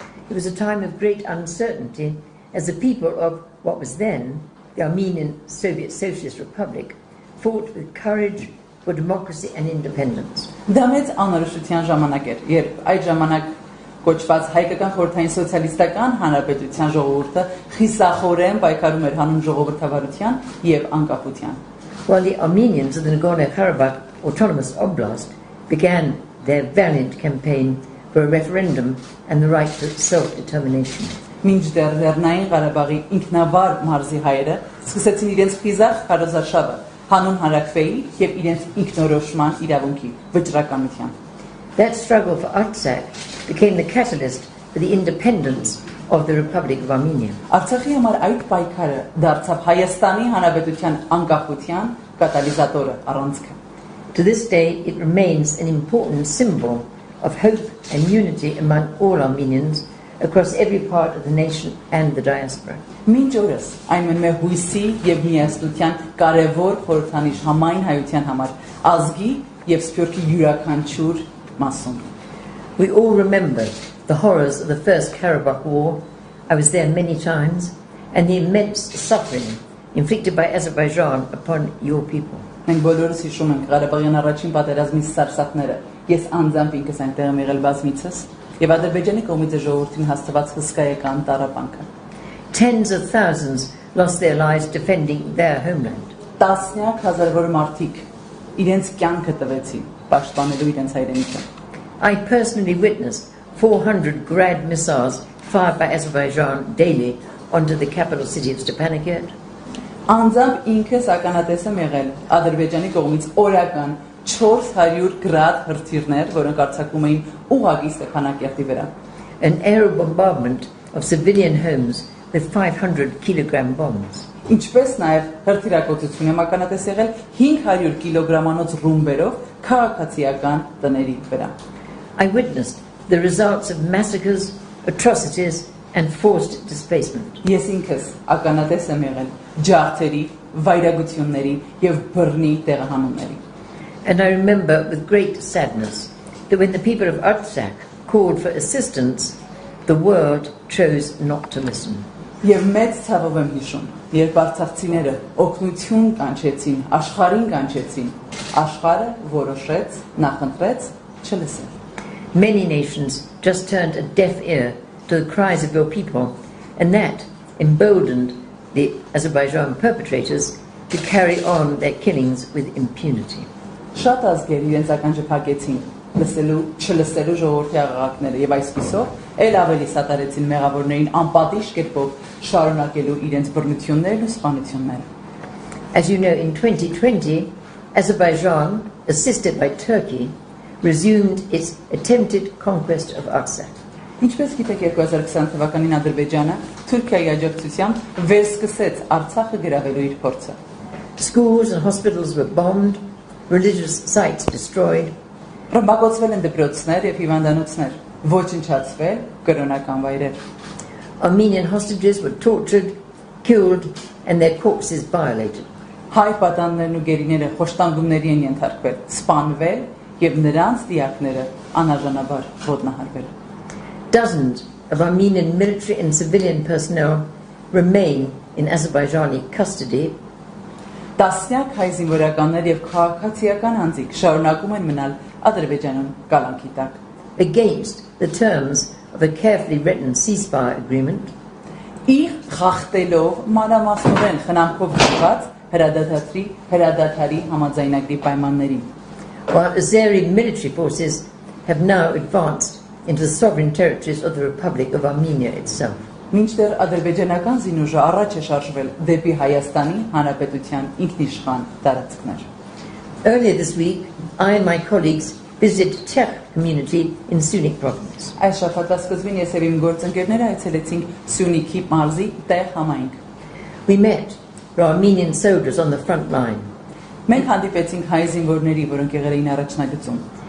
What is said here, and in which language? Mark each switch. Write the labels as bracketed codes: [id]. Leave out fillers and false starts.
[en] It was a time of great uncertainty as the people of what was then the Armenian Soviet Socialist Republic fought with courage for democracy and independence. [hy] Դա մեծ անորոշության ժամանակ էր, երբ այդ ժամանակ կոչված հայկական խորհրդային սոցիալիստական հանրապետության ժողովուրդը խիսախորեն պայքարում էր հանուն ժողովրդավարության եւ անկախության. [en] While the Armenians of the Nagorno-Karabakh Autonomous Oblast began their valiant campaign for a referendum and the right to self-determination. [hy] Մինչդեռ Լեռնային Ղարաբաղի ինքնավար մարզի հայերը սկսեցին իրենց խիզախ քարոզարշավը հանուն հանրաքվեի եւ իրենց ինքնորոշման իրավունքի վճռականության. [en] That struggle for Artsakh became the catalyst for the independence of the Republic of Armenia. [hy] Արցախի համար այդ պայքարը դարձավ Հայաստանի Հանրապետության անկախության կատալիզատորը, առանցքը. [en] To this day, it remains an important symbol of hope and unity among all Armenians across every part of the nation and the diaspora. [hy] Մինչ օրս այն մնում է հույսի եւ միասնության կարեւոր խորհրդանիշ համայն հայության համար, ազգի եւ սփյուռքի յուրաքանչյուր մասում. [en] We all remember the horrors of the First Karabakh War. I was there many times, and the immense suffering inflicted by Azerbaijan upon your people. [hy] Մենք բոլորս հիշում ենք Ղարաբաղյան առաջին պատերազմի սարսափները։ Ես անձամբ ինքս այնտեղ եմ եղել բազմիցս եւ Ադրբեջանի կողմից ժողովրդին հաստատված հսկայական տառապանքը. [en] Tens of thousands lost their lives defending their homeland. [hy] Տասնյակ հազարավոր մարդիկ իրենց կյանքը տվեցին պաշտպանելու իրենց հայրենիքը. [en] I personally witnessed 400 Grad missiles fired by Azerbaijan daily onto the capital city of Stepanakert. [hy] Անձամբ ինքս ականատես եմ եղել Ադրբեջանի կողմից օրական 400 գրադ հրթիռներ, որոնք արձակվում էին ուղղակի Ստեփանակերտի վրա. [en] An air bombardment of civilian homes with 500 kilogram bombs. [hy] Ինչպես նաև հրթիռակոծություն եմ ականատես եղել 500 կիլոգրամանոց ռումբերով քաղաքացիական տների վրա. [en] I witnessed the results of massacres, atrocities and forced displacement. [hy] Ես ինքս ականատես եմ եղել ջարդերի, վայրագությունների եւ բռնի տեղահանումների. [en] And I remember with great sadness that when the people of Artsakh called for assistance, the world chose not to listen. [hy] Եվ մեծ ցավով եմ հիշում, երբ արցախցիները օգնություն կանչեցին, աշխարհին կանչեցին, աշխարհը որոշեց, նախընտրեց չլսել. [en] Many nations just turned a deaf ear to the cries of your people, and that emboldened the Azerbaijan perpetrators to carry on their killings with impunity. [hy] Շատ ազգեր իրենց ականջը փակեցին լսելու, չլսելու ժողովրդի աղաղակները եւ այսպիսով ել ավելի սատարեցին մեղավորներին անպատիժ կերպով շարունակելու իրենց բռնություններն ու սպանությունները. [en] As you know, in 2020, Azerbaijan, assisted by Turkey, resumed its attempted conquest of Artsakh. [hy] Ինչպես գիտեք 2020 թվականին Ադրբեջանը Թուրքիայի աջակցությամբ վերսկսեց Արցախը գրավելու իր փորձը. [en] Schools and hospitals were bombed, religious sites destroyed. [hy] Ռմբակոծվել են դպրոցներ եւ հիվանդանոցներ, ոչնչացվել կրոնական վայրեր. [en] Armenian hostages were tortured, killed, and their corpses violated. [hy] Հայ պատաններն ու գերիները խոշտանգումների են ենթարկվել, սպանվել եւ նրանց դիակները անարժանաբար ոտնահարվել. [en] Dozens of Armenian military and civilian personnel remain in Azerbaijani custody. [hy] Տասնյակ հայ զինվորականներ եւ քաղաքացիական անձիկ շարունակում են մնալ Ադրբեջանում կալանքի տակ. [en] Against the terms of a carefully written ceasefire agreement. [hy] Իր խախտելով մանրամասնորեն խնամքով գրված հրադադարի համաձայնագրի պայմաններին. [en] While Azeri military forces have now advanced into the sovereign territories of the Republic of Armenia itself. [hy] Մինչդեռ ադրբեջանական զինուժը առաջ է շարժվել դեպի Հայաստանի Հանրապետության ինքնիշխան տարածքներ. [en] Earlier this week, I and my colleagues visited Czech community in Sunik province. [hy] Այս շաբաթվա սկզբին ես եւ իմ գործընկերները այցելեցինք Սյունիքի մարզի տեղ համայնք. [en] We met Armenian soldiers on the front line. [hy] Մենք հանդիպեցինք հայ զինվորների, որոնք եղել էին առաջնագծում.